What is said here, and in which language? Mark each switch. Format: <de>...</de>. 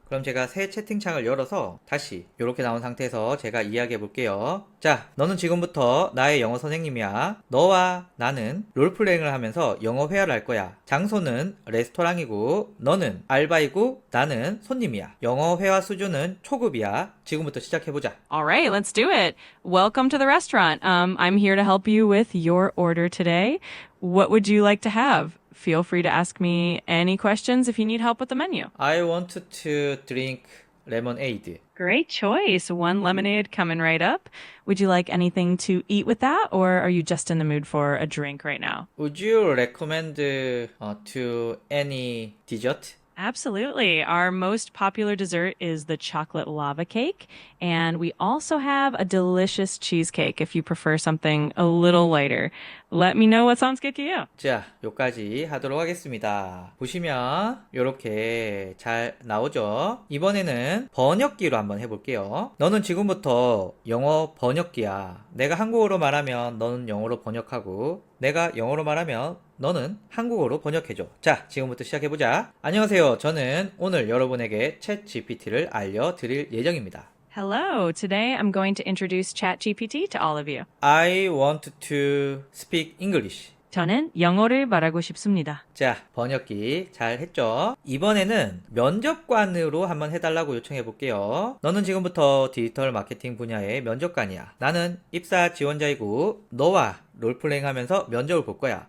<ko>그럼 제가 새 채팅창을 열어서 다시 이렇게 나온 상태에서 제가 이야기해 볼게요. 자, 너는 지금부터 나의 영어 선생님이야. 너와 나는 롤플레잉을 하면서 영어 회화를 할 거야. 장소는 레스토랑이고 너는 알바이고 나는 손님이야. 영어 회화 수준은 초급이야. 지금부터 시작해보자.</ko> <en>All right, let's do it. Welcome to the restaurant. I'm here to help you with your order today. What would you like to have? Feel free to ask me any questions if you need help with the menu. I want to drink lemonade. Great choice. One lemonade coming right up. Would you like anything to eat with that, or are you just in the mood for a drink right now? Would you recommend to any dessert? Absolutely. Our most popular dessert is the chocolate lava cake, and we also have a delicious cheesecake if you prefer something a little lighter. Let me know what sounds good to you.</en> <ko>자, 요까지 하도록 하겠습니다. 보시면 요렇게 잘 나오죠? 이번에는 번역기로 한번 해볼게요. 너는 지금부터 영어 번역기야. 내가 한국어로 말하면 너는 영어로 번역하고 내가 영어로 말하면 너는 한국어로 번역해줘. 자, 지금부터 시작해보자. 안녕하세요. 저는 오늘 여러분에게 챗 GPT를 알려드릴 예정입니다.</ko> <en>Hello. Today I'm going to introduce ChatGPT to all of you. I want to speak English.</en> <ko>저는 영어를 말하고 싶습니다. 자, 번역기 잘 했죠? 이번에는 면접관으로 한번 해달라고 요청해 볼게요. 너는 지금부터 디지털 마케팅 분야의 면접관이야. 나는 입사 지원자이고 너와 롤플레잉 하면서 면접을 볼 거야.</ko>